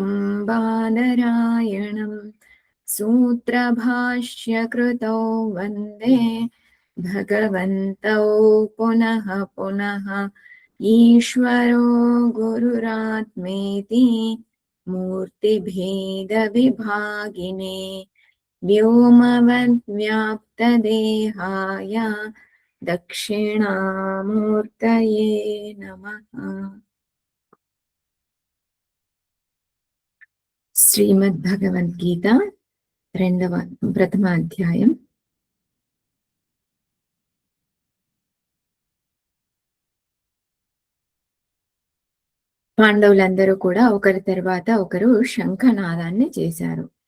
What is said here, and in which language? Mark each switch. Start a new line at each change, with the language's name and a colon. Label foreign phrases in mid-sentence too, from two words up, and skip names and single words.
Sanskrit: बादरायणं सूत्रभाष्यकृतौ वन्दे भगवन्तौ पुनः पुनः ईश्वरो गुरुरात्मेति मूर्तिभेदविभागिने व्योमवद्व्याप्तदेहाय दक्षिणामूर्तये नमः।
Telugu: శ్రీమద్భగవద్గీత ప్రథమ అధ్యాయం. పాండవులందరూ కూడా ఒకరి తర్వాత ఒకరు శంఖనాదాన్ని చేశారు.